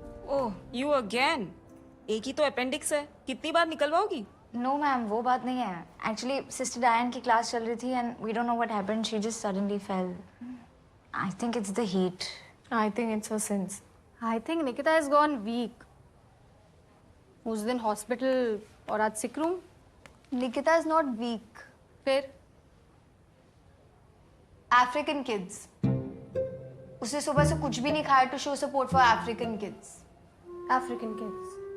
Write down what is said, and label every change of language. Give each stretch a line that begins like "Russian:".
English: Oh, you again.
Hindi: एक ही तो appendix है, कितनी बार निकलवाओगी?
English: No, ma'am,
Hindi: वो बात नहीं है.
English: Actually, Sister Diane
Hindi: की क्लास चल रही थी
English: and we don't know what happened. She just suddenly fell. I think it's the heat. I think it's her sins. I think Nikita has gone weak.
Hindi: उस दिन हॉस्पिटल और आज sick room.
English: Nikita is not weak.
Hindi: फिर
English: African kids.
Hindi: उसने सुबह से कुछ भी नहीं खाया
English: To show support for African kids. African kids.